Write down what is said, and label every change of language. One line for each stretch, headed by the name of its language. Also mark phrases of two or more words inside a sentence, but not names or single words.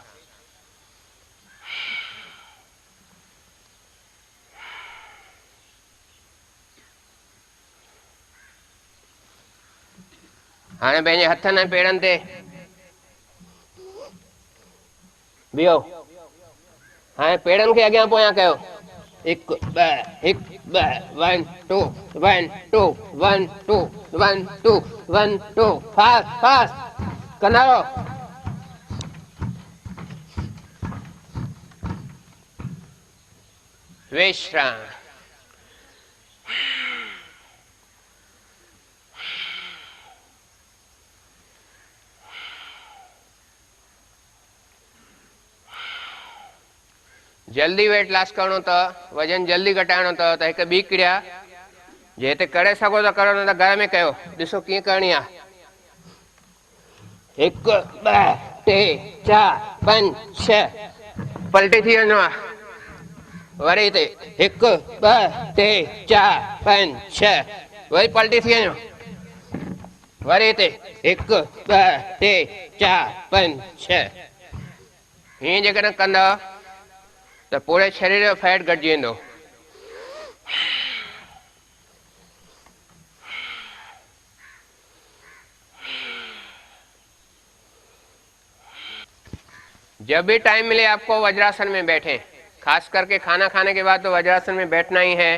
Sindhi: हाणे पंहिंजे हथनि ऐं पेरनि ते बीहो। हाणे पेरनि खे अॻियां पोयां कयो, 1 2 1 2 1 2 1 2 1 2 1 2 1 2
English: fast fast
Sindhi: कंदा रहो। विश्राम। जल्दी
English: weight loss
Sindhi: करणो अथव, वजन जल्दी घटाइणो अथव त हिकु ॿी क्रिया जे हिते करे सघो त करो, न त घर में कयो। ॾिसो कीअं करणी आहे। 1 2 3 4 5 6 पलटी थी वञो आहे। वरी हिते 1 2 3 4 5 6 वरी पलटी थी वञो। वरी हिते 1 2 3 4 5 6 हीअं जेकॾहिं कंदव त पूरे शरीर जो फैट घटिजी वेंदो।
Hindi: जब भी टाइम मिले आपको वज्रासन में बैठें, खास करके खाना खाने के बाद तो वज्रासन में बैठना ही है।